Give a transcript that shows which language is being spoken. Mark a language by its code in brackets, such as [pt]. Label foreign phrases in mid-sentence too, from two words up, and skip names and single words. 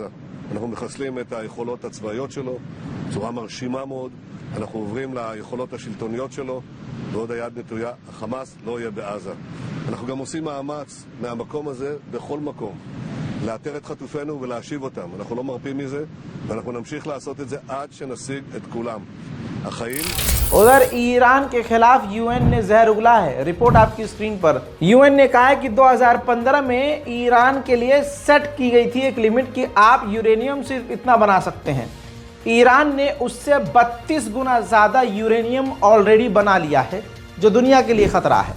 [he] אנחנו מחסלים את היכולות הצבאיות שלו בצורה מרשימה מאוד, אנחנו עוברים ליכולות השלטוניות שלו ועוד היד נטויה, החמאס לא יהיה בעזה. אנחנו גם עושים מאמץ מהמקום הזה בכל מקום לאתר את חטופינו ולהשיב אותם. אנחנו לא מרפים מזה ואנחנו נמשיך לעשות את זה עד שנשיג את כולם. החיים। [hi] उधर ईरान के खिलाफ यूएन ने जहर उगला है। रिपोर्ट आपकी स्क्रीन पर। यूएन ने कहा है कि 2015 में ईरान के लिए सेट की गई थी एक लिमिट कि आप यूरेनियम से इतना बना सकते हैं। ईरान ने उससे 32 गुना ज्यादा यूरेनियम ऑलरेडी बना लिया है, जो दुनिया के लिए खतरा है।